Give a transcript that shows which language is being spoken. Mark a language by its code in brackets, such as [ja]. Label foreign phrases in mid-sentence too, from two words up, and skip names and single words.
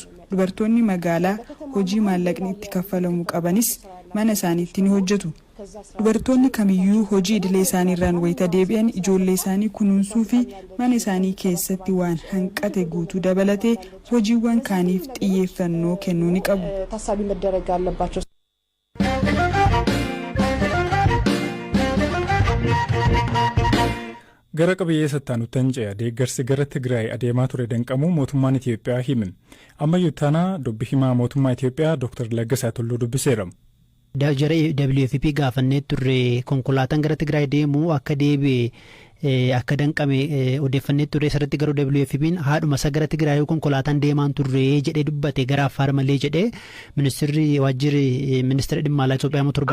[om] dubartoonni magaalaa hojii maallaqni itti kaffalamuu qabanis mana isaaniitti ni hojjetu. dubartoonni kamiyyuu hojii idilee isaaniirraan wayita deebi'an ijoollee isaanii kunuunsuu fi mana isaanii keessatti waan hanqate guutuu dabalatee hojiiwwan kaaniif xiyyeeffannoo kennuu ni qabu. [am] ታሳቢ መደረግ አለባቸው። [om] gara qabiyyee sattaanutti ce'a deeggarsi gara Tigraay adeemaa ture danqamuu mootummaan Itoophiyaa hime. ammayyuu taanaa dubbi himaa mootummaa Itoophiyaa Dr. Laggasaa Tulluu dubbiseera. jara WFP gaafannee turre konkolaataan gara Tigraay deemu akka deebi'e akka danqame odeeffannee turre sarratti garuu WFP'n haadhuma isa gara Tigraay konkolaataan deemaan turre jedhee dubbate gara Affaar malee jedhee ministeerri waajjirri ministeera dhimma alaa Itoophiyaa motor